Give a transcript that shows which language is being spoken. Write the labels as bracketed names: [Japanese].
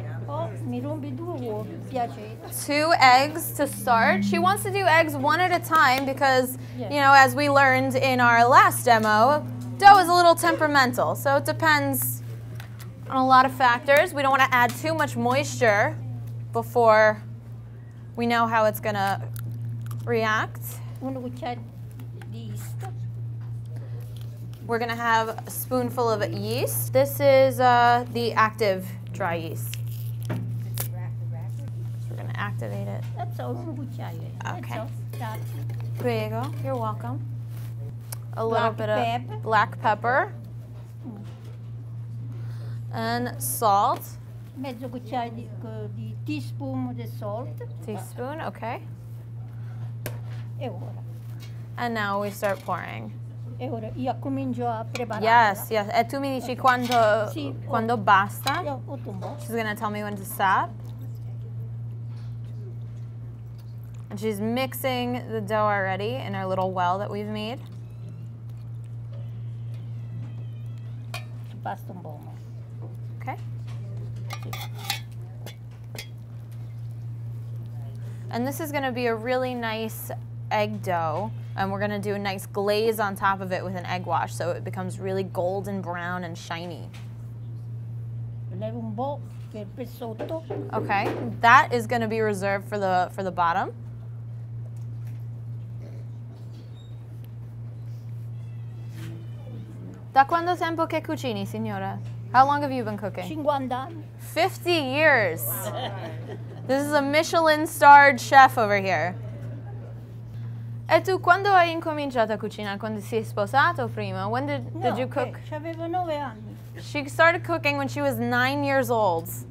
[Italian] Oh, mi rompi 2 uova, piacere. [English] 2 eggs to start. She wants to do eggs one at a time because, you know, as we learned in our last demo, dough is a little temperamental. So it depends on a lot of factors. We don't want to add too much moisture before we know how it's going to react. [Italian] Una cucchiaia di yeast. [English] We're going to have a spoonful of yeast. This is the active dry yeast. Activate it. That's all. Okay. That's [Italian] Prego. [English] You're welcome. A little bit of black pepper. And salt. [Italian] Mezzo cucchiaio di teaspoon di salt. [English] Teaspoon, okay. [Italian] E ora. [English] And now we start pouring. [Italian] E ora io comincio a preparare. [English] Yes. [Italian] E tu mi dici quando basta. [English] She's going to tell me when to stop. And she's mixing the dough already in our little well that we've made. [Italian] Basta un po'. [English] Okay. And this is going to be a really nice egg dough. And we're going to do a nice glaze on top of it with an egg wash so it becomes really golden brown and shiny. [Italian] Levo un po' per sotto. [English] Okay. That is going to be reserved for the bottom. [Italian] Da quando tempo che cucini, signora? [English] How long have you been cooking? [Italian] 50 anni. [English] 50 years. This is a Michelin-starred chef over here. [Italian] E tu quando hai incominciato a cucinare? Quando sei sposato o prima? [English] When did you cook? [Italian] Avevo 9 anni. [English] She started cooking when she was 9 years old.